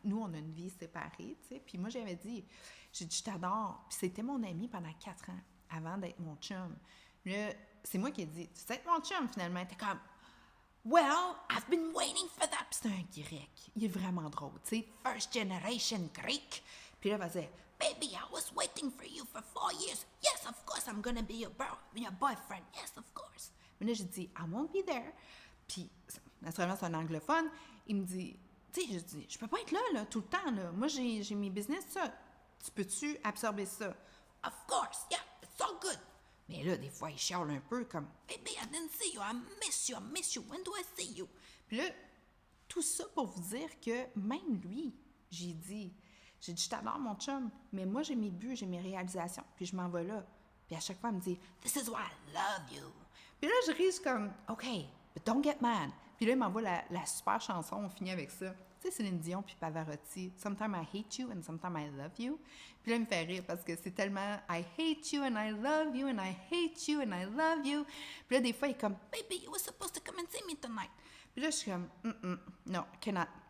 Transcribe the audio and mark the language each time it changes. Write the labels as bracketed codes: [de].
[fr] Nous, on a une vie séparée, tu sais. Puis moi, j'ai dit, je t'adore. Puis c'était mon ami pendant 4 ans, avant d'être mon chum. Là, c'est moi qui ai dit, tu sais être mon chum, finalement. T'es comme, [en] well, I've been waiting for that. [fr] Puis c'est un grec. Il est vraiment drôle, tu sais. [en] First generation Greek. [fr] Puis là, il va dire, [en] baby, I was waiting for you for 4 years. Yes, of course, I'm gonna be your boyfriend. Yes, of course. [fr] Mais là, j'ai dit, [en] I won't be there. [fr] Puis, naturellement, c'est un anglophone. Il me dit, tu sais, je dis, je peux pas être là, tout le temps, là. Moi, j'ai mes business, ça. Tu peux-tu absorber ça? [en] Of course, yeah, it's all good. [fr] Mais là, des fois, il chiale un peu comme, [en] baby, I didn't see you, I miss you, when do I see you? [fr] Puis là, tout ça pour vous dire que même lui, j'ai dit, je t'adore, mon chum, mais moi, j'ai mes buts, j'ai mes réalisations, puis je m'en vais là. Puis à chaque fois, il me dit, [en] this is why I love you. [fr] Puis là, je ris comme, [en] OK, but don't get mad. [fr] Puis là, il m'envoie la super chanson, on finit avec ça. Tu sais, Céline Dion puis Pavarotti. [en] Sometimes I hate you and sometimes I love you. [fr] Puis là, il me fait rire parce que c'est tellement [en] I hate you and I love you and I hate you and I love you. [fr] Puis là, des fois, il est comme [en] Baby, you were supposed to come and see me tonight. [fr] Puis là, je suis comme [en] no, I cannot.